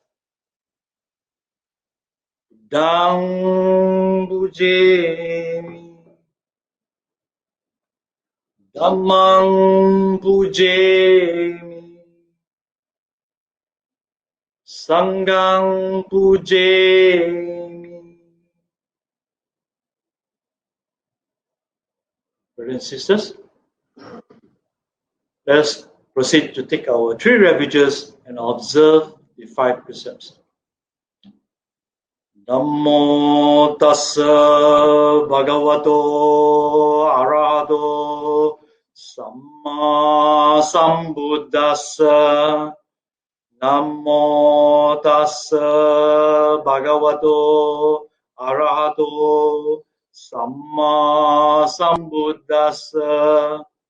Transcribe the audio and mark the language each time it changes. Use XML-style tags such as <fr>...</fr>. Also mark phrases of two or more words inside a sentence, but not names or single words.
<pi>Dang Pujemi, Dhammang Pujemi, Sanghang Pujemi.</pi> <en>Brothers and sisters, let us proceed to take our 3 refuges and observe the 5 precepts.</en> <pi>Namo tassa bhagavato arahato samma sambuddhassa. Namo tassa bhagavato arahato samma sambuddhassa.</pi>